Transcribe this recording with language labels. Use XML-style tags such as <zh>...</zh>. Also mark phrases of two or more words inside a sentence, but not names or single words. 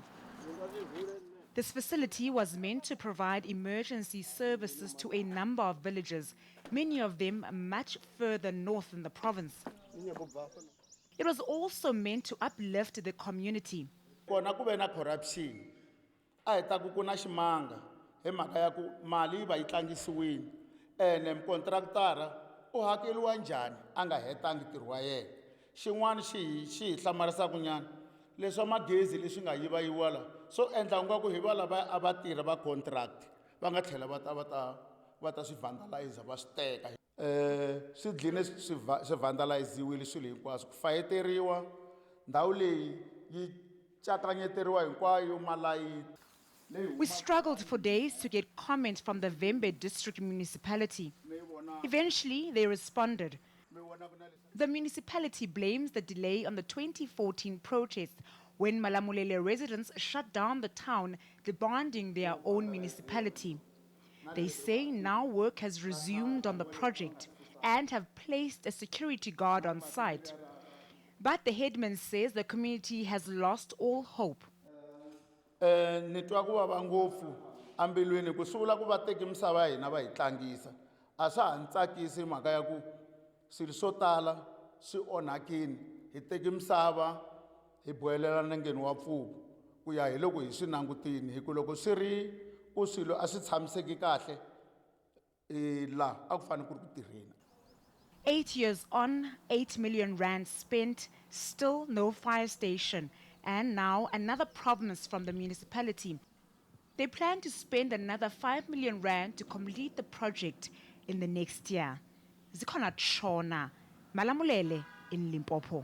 <en>This facility was meant to provide emergency services to a number of villages, many of them much further north in the province. It was also meant to uplift the community. Corruption.</en> <ts>A ta ku kuna ximanga hi mhaka ya ku mali va yi tlangisiwini ene contractor u hakeliwa njhani a nga hetangi ntirho wa yena. Xin'wana xi hi hlamarisa kunyana leswa magezi leswi nga yivayiwa la so endla nga ku hi va lava a va tirha va contract va nga tlhela va ta swi vandalize va swi teka. Swi dline swi vandaliziwile swilo hinkwaswo ku fayeteriwa ndhawu leyi yi cakanyeteriwa hinkwayo malayiti.</ts> <en>We struggled for days to get comment from the Vembe district municipality. Eventually, they responded. The municipality blames the delay on the 2014 protest when Malamulele residents shut down the town, demanding their own municipality. They say now work has resumed on the project and have placed a security guard on site. But the headman says the community has lost all hope.</en> <ts>Ni twa ku vava ngopfu ambilwini ku sula ku va teki misava ya hina va hi tlangisa a swa ha ni tsakisi mhaka ya ku swilo swo tala swi onhakini hi teki misava hi bohelela nengeni wa pfuku ku ya hi loko hi swi langutini hi ku loko swi ri ku swilo a swi tshamiseki kahle la a ku fanele ku ri ku tirheni.</ts> <en>8 years on, 8 million rand spent, still no fire station, and now another promise from the municipality. They plan to spend another 5 million rand to complete the project in the next year. Zikhona Shona, Malamulele in Limpopo.</en>